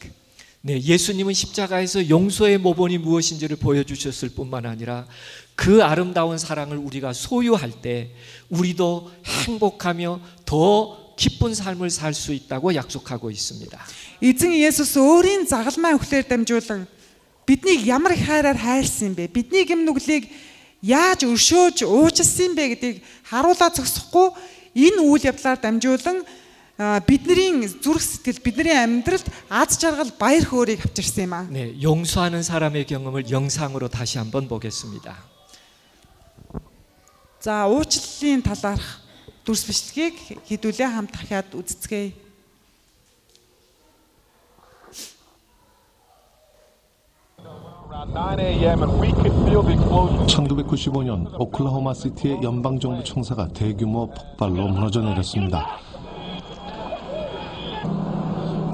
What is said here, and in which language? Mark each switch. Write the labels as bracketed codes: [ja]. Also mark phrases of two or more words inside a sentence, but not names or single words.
[ko] 네, 예수님은 십자가에서 용서의 모본이 무엇인지를 보여주셨을 뿐만 아니라 그 아름다운 사랑을 우리가 소유할 때 우리도 행복하며 더 기쁜 삶을 살 수 있다고 약속하고 있습니다. [mn] 에зэн Есүс өөрийн загалмай өхлөөр дамжуулан биднийг ямар их хайраар хайрлсан юм бэ? Бидний гэм нүглийг яаж өршөөж уучлсан юм бэ гэдгийг харуулаад зогсохгүй энэ үйл явдлаар дамжуулан бидний зүрх сэтгэл, бидний амьдралд аз жаргал, баяр хөөргийг авчирсан юм аа. [ko] 네, 용서하는 사람의 경험을 영상으로 다시 한번 보겠습니다. [mn] За, уучлалын талаарх дүрс бичлэгийг хэдүүлээ хамт дахиад үзцгээе. [ko] 1995년 오클라호마 시티의 연방정부 청사가 대규모 폭발로 무너져 내렸습니다.